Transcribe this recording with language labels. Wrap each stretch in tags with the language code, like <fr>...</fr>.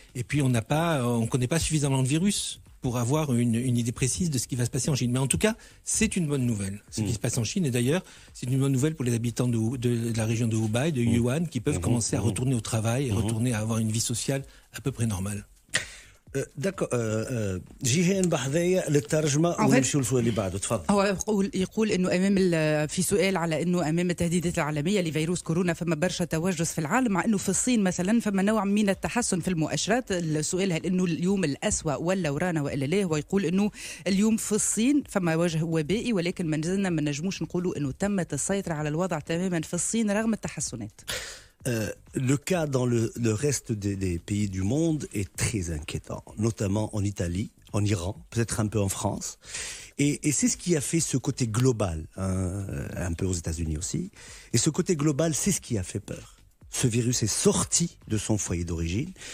<fr>Et puis, on connaît pas suffisamment le virus pour avoir une idée précise de ce qui va se passer en Chine. Mais en tout cas, c'est une bonne nouvelle, ce qui se passe en Chine. Et d'ailleurs, c'est une bonne nouvelle pour les habitants de la région de Hubei, de Yuan, qui peuvent commencer à retourner au travail et retourner à avoir une vie sociale à peu près normale.</fr> <ar>داكو جيهان بحذايا للترجمه ونمشيو للسؤال اللي بعده. تفضل. هو يقول انه في سؤال على انه امام التهديدات العالميه لفيروس كورونا فما برشا توجس في العالم، مع انه في الصين مثلا فما نوع من التحسن في المؤشرات. السؤال هل انه اليوم الاسوأ ولا ورانا والا لا؟ هو يقول انه اليوم في الصين فما وجه وبائي، ولكن ما زلنا ما نجموش نقولوا انه تمت السيطره على الوضع تماما في الصين رغم التحسنات.</ar> <fr>Le cas dans le reste des pays du monde est très inquiétant, notamment en Italie, en Iran, peut-être un peu en France. Et c'est ce qui a fait ce côté global, un peu aux États-Unis aussi. Et ce côté global, c'est ce qui a fait peur. Ce virus est sorti de son foyer d'origine.</fr>